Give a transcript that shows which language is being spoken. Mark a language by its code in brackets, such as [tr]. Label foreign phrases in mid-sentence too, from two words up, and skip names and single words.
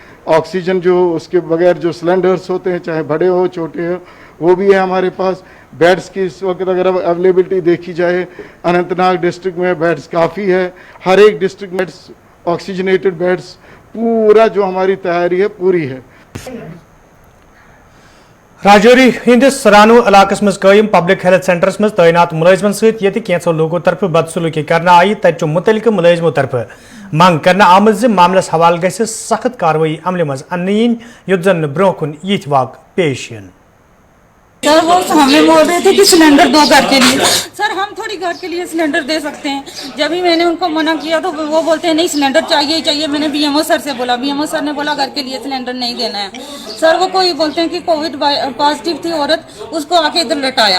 [hi] ऑक्सीजन जो उसके बगैर जो सिलेंडर्स होते हैं, चाहे बड़े हो छोटे हो, वो भी है हमारे पास। बेड्स की इस वक्त अगर अवेलेबिलिटी देखी जाए, अनंतनाग डिस्ट्रिक्ट में बेड्स काफ़ी है, हर एक डिस्ट्रिक्ट में [en] oxygenated beds, [hi] पूरा जो हमारी तैयारी है पूरी है। [ks] राजौरी हिंदिस रानो इलाकस मज कायम [en] public health centres [ks] मज तैनात मुलाजिमन सहित ये कैंसो लोगों तरफ बदसलूकी करना आई, तत मुतलिक मुलाजिमों तरफ मांग करना आमद ज मामलस हवाल गसे सख्त कार्रवाई अमल मज अन युद्ध जन ब्रोह कुन यिथ वाक पेश यन। [hi] सर वो हमें बोल रहे थे कि सिलेंडर दो घर के लिए। सर हम थोड़ी घर के लिए सिलेंडर दे सकते हैं। जब भी मैंने उनको मना किया तो वो बोलते हैं नहीं सिलेंडर चाहिए ही चाहिए। मैंने BMO सर से बोला, BMO सर ने बोला घर के लिए सिलेंडर नहीं देना है। सर वो कोई बोलते हैं कि [en] Covid positive [hi] थी औरत, उसको आके इधर लटाया।